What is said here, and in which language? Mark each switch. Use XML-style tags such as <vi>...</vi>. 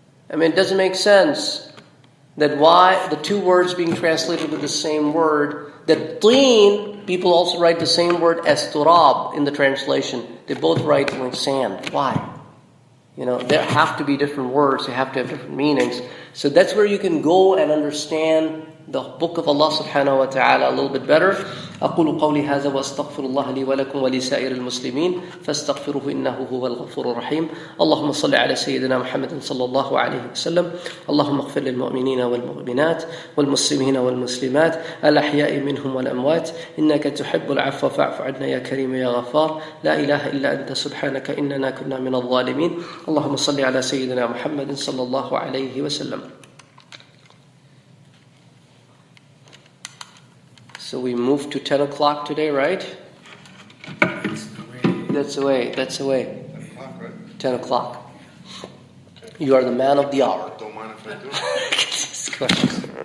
<en>I mean, it doesn't make sense that why the two words being translated with the same word, that teen, people also write the same word as turab in the translation. They both write like sand. Why? There have to be different words. They have to have different meanings. So that's where you can go and understand the book of Allah subhanahu wa ta'ala a little bit better.</en> <ar>أقول قولي هذا وأستغفر الله لي ولكم ولسائر المسلمين فاستغفروه إنه هو الغفور الرحيم. اللهم صل على سيدنا محمد صلى الله عليه وسلم. اللهم اغفر للمؤمنين والمؤمنات والمسلمين والمسلمات الأحياء منهم والأموات إنك تحب العفو فاعف عنا يا كريم يا غفار. لا إله إلا أنت سبحانك إننا كنا من الظالمين. اللهم صل على سيدنا محمد صلى الله عليه وسلم.</ar> <en>So we moved to 10 o'clock today, right? That's the way. 10 o'clock, right? 10 o'clock. You are the man of the hour. Don't mind if I do.</en>